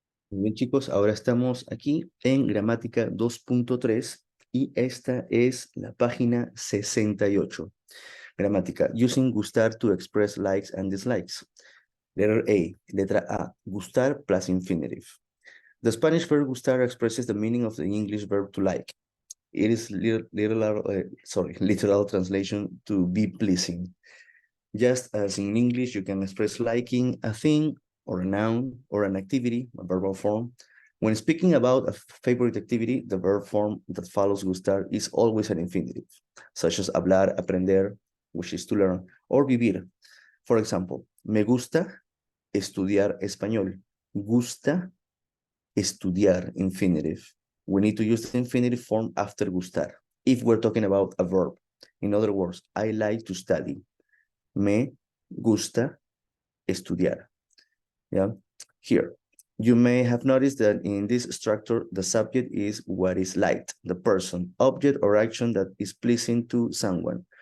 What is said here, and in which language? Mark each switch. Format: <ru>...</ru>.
<es>Muy bien, chicos, ahora estamos aquí en gramática 2.3 y esta es la página 68. Gramática.</es> <en>Using gustar to express likes and dislikes. Letter A.</en> <es>Letra A.</es> <en>Gustar plus infinitive. The Spanish verb gustar expresses the meaning of the English verb to like. It is literal translation to be pleasing. Just as in English, you can express liking a thing or a noun or an activity, a verbal form. When speaking about a favorite activity, the verb form that follows gustar is always an infinitive, such as hablar, aprender, which is to learn, or vivir. For example,</en> <es>me gusta estudiar español. Gusta estudiar, infinitive.</es> <en>We need to use the infinitive form after gustar if we're talking about a verb. In other words, I like to study.</en> <es>Me gusta estudiar.</es> <en>Yeah. Here, you may have noticed that in this structure, the subject is what is liked, the person, object, or action that is pleasing to someone.</en>